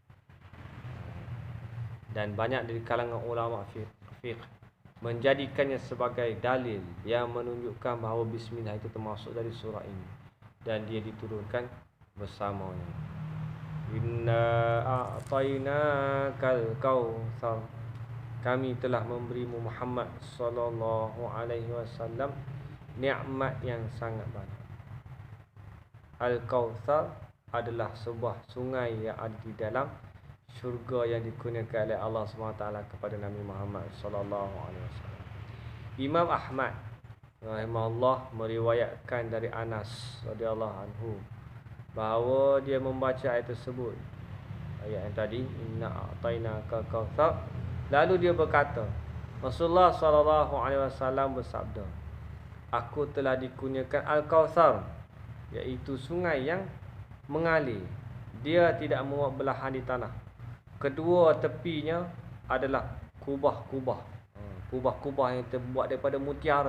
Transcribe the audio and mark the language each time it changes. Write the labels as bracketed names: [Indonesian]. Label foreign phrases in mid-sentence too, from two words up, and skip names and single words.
[Malay] Dan banyak dari kalangan ulama fiqh menjadikannya sebagai dalil yang menunjukkan bahawa bismillah itu termasuk dari surah ini dan dia diturunkan bersamanya. [Arabic] إنا أعطيناك الكوثر. [Malay] Kami telah memberimu Muhammad [Arabic] صلى الله عليه وسلم [Malay] nikmat yang sangat banyak. Al-Kautsar adalah sebuah sungai yang ada di dalam syurga yang dikurniakan oleh Allah SWT kepada Nabi Muhammad [Arabic] صلى الله عليه وسلم. [Malay] Imam Ahmad rahimahullah meriwayatkan dari Anas [Arabic] رضي الله عنه [Malay] bahawa dia membaca ayat tersebut, ayat yang tadi, [Arabic] إنا أعطيناك الكوثر. [Malay] Lalu dia berkata, Rasulullah [Arabic] صلى الله عليه وسلم [Malay] bersabda, aku telah dikurniakan Al-Kautsar, iaitu sungai yang mengalir. Dia tidak memuat belahan di tanah. Kedua tepinya adalah kubah-kubah yang terbuat daripada mutiara.